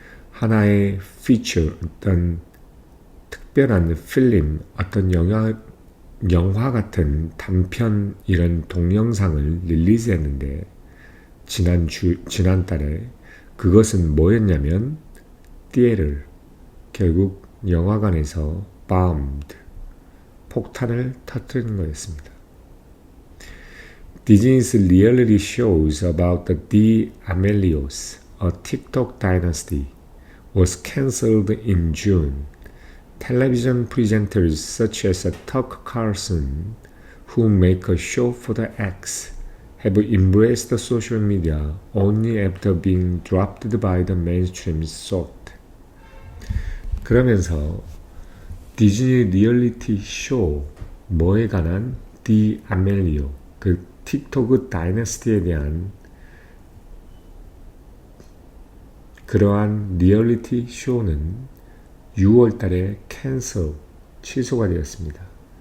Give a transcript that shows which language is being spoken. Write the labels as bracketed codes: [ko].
[ko] 하나의 피처, 어떤 특별한 필름, 어떤 영화 같은 단편 이런 동영상을 릴리즈했는데 지난달에 그것은 뭐였냐면 theater, 결국 영화관에서 bombed, 폭탄을 터뜨리는 거였습니다. [en] Disney's reality shows about the D'Amelios, a TikTok dynasty, was cancelled in June. Television presenters such as Tucker Carlson, who make a show for the X, have embraced social media only after being dropped by the mainstream thought. [ko] 그러면서 디즈니 리얼리티 쇼 뭐에 관한 디아멜리오, 그 틱톡 다이너스티에 대한 그러한 리얼리티 쇼는 6월 달에 캔슬, 취소가 되었습니다.